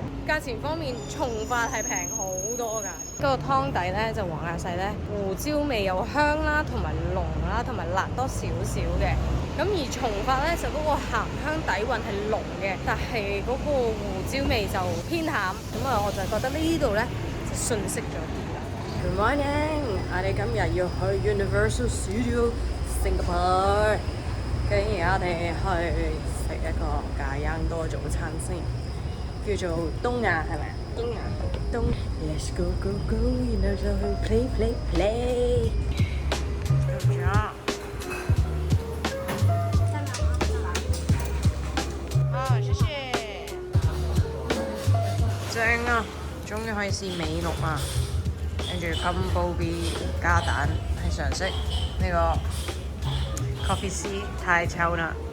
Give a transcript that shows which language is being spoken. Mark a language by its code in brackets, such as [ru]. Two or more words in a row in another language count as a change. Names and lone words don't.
[yue] 價錢方面，從發係平好多㗎。嗰個湯底呢，就黃亞細呢，胡椒味又香啦，同埋濃啦，同埋辣多少少嘅。咁而從發呢，就嗰個鹹香底韻係濃嘅，但係嗰個胡椒味就偏淡。咁啊，我就覺得呢度呢，就遜色咗啲啦。 [en] Good morning， [yue] 我哋今日要去 Universal Studio Singapore，跟住而家我哋去食一個咖央多早餐先，叫做東亞係咪？ [en] 東 Let's go go go， [yue] 然後就去 [en] play play play。 [yue] 咁樣。啊，謝謝。正啊，終於可以試美祿啊！跟住金煲 B 加蛋係常識，呢個 Coffee C 太臭啦。